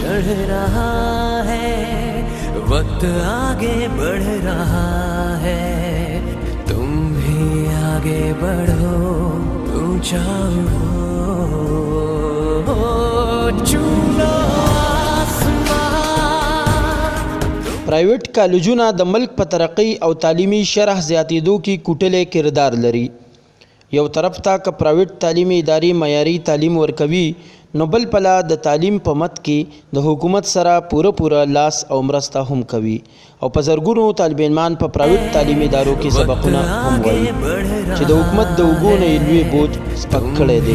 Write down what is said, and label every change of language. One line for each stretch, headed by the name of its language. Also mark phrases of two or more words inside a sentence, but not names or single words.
Hindi: रहा है, वक्त आगे बढ़ रहा है, तुम भी आगे बढ़ो, ऊंचा चूलो
Pashto: प्राइवेट کالجونه د ملک په ترقی او تعلیمي شرح زیاتېدو کې کوټلی کردار لري. یو طرف ته که پرایویټ تعلیمي ادارې معیاري تعلیم ورکوي، نو بل پله د تعلیم په مت کې د حکومت سره پوره لاس او مرسته هم کوي او په زرګونو طالب علمان په پرایویټ تعلیمي ادارو کې سبقونه هم وایي چې د حکومت د اوږو نه یې لوی بوج سپک کړی دی.